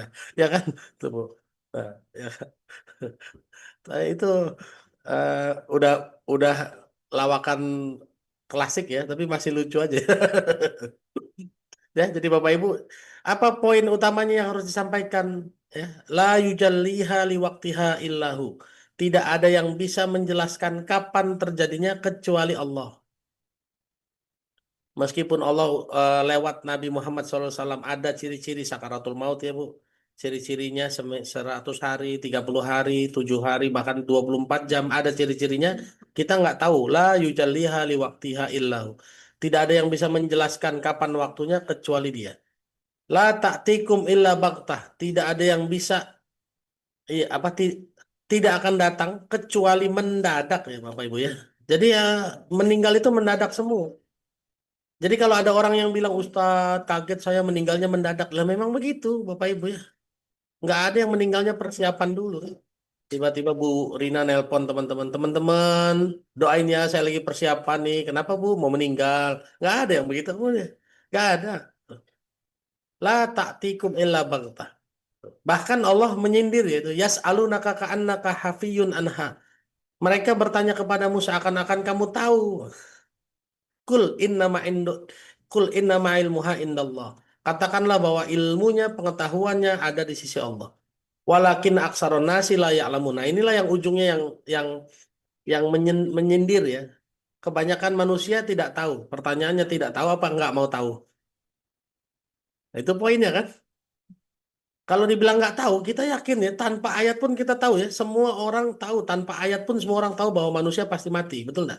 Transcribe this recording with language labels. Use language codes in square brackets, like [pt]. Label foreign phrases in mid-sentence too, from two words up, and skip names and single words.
[id] Ya kan? Tuh, Bu. Nah, ya. Nah, itu eh, udah udah lawakan klasik ya, tapi masih lucu aja. Ya, jadi Bapak Ibu, apa poin utamanya yang harus disampaikan? Ya, [ar] لا يجليها لوقتها إلا هو. [id] Tidak ada yang bisa menjelaskan kapan terjadinya kecuali Allah. Meskipun Allah lewat Nabi Muhammad SAW ada ciri-ciri sakaratul maut ya Bu. Ciri-cirinya 100 hari, 30 hari, 7 hari, bahkan 24 jam ada ciri-cirinya. Kita nggak tahu. [ar] لا يجليها لوقتها إلا هو. [id] Tidak ada yang bisa menjelaskan kapan waktunya kecuali dia. [ar] لا تأتيكم إلا بغتة. [id] Tidak ada yang bisa iya, tidak akan datang kecuali mendadak ya Bapak Ibu ya. Jadi ya meninggal itu mendadak semua. Jadi kalau ada orang yang bilang Ustadz kaget saya meninggalnya mendadak. Lah memang begitu Bapak Ibu ya. Nggak ada yang meninggalnya persiapan dulu. Tiba-tiba Bu Rina nelpon teman-teman. Teman-teman doain ya saya lagi persiapan nih. Kenapa Bu mau meninggal? Nggak ada yang begitu Bu ya. Nggak ada. [ar] لا تأتيكم إلا بغتة. [id] Bahkan Allah menyindir yaitu [ar] يسألونك كأنك حفي عنها. [id] Mereka bertanya kepadamu seakan-akan kamu tahu. [ar] قل إنما عند قل إنما علمها عند الله. [id] Katakanlah bahwa ilmunya, pengetahuannya ada di sisi Allah. [ar] ولكن أكثر الناس لا يعلمون. [id] Nah, inilah yang ujungnya yang yang menyindir ya. Kebanyakan manusia tidak tahu. Pertanyaannya tidak tahu apa nggak mau tahu. Nah, itu poinnya kan? Kalau dibilang nggak tahu, kita yakin ya, tanpa ayat pun kita tahu ya, semua orang tahu, tanpa ayat pun semua orang tahu bahwa manusia pasti mati, betul nggak?